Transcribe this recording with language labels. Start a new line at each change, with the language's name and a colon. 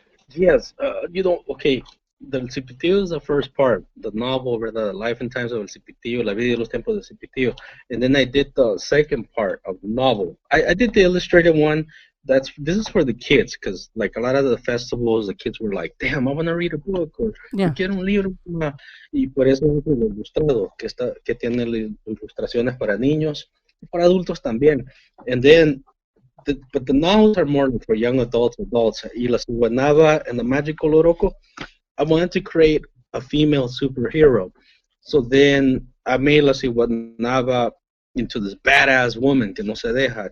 English: Yes, okay, the Cipitillo is the first part, the novel, the life and times of El Cipitillo, La vida y los tiempos del Cipitillo. And then I did the second part of the novel. I did the illustrated one. This is for the kids, because like a lot of the festivals, the kids were like, damn, I want to read a book, or
Spanish: quiero un libro. Y por eso es el ilustrado, que tiene ilustraciones para niños, para adultos también.
English: And then, but the novels are more for young adults. Y La Ciguanaba and the Magical Oroco, I wanted to create a female superhero. So then I made La Ciguanaba into this badass woman
Spanish: que no se deja.